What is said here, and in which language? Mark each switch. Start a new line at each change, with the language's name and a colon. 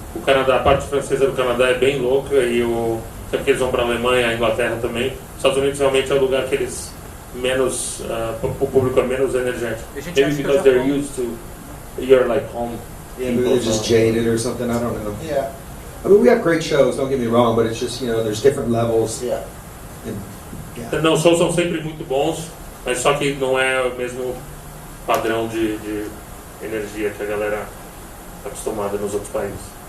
Portuguese: O Canadá, a parte francesa do Canadá é bem louca e sempre que eles vão para a Alemanha, a Inglaterra também. Os Estados Unidos realmente é o lugar que eles menos, o público é menos energético.
English: Maybe because they're used to, you're like home. Yeah, maybe they're just jaded or something, I don't know. Yeah. I mean, we have great shows, don't get me wrong, but it's just, you know, there's different levels. Yeah. And, yeah.
Portuguese: Não, os shows são sempre muito bons, mas só que não é o mesmo padrão de energia que a galera está acostumada nos outros países.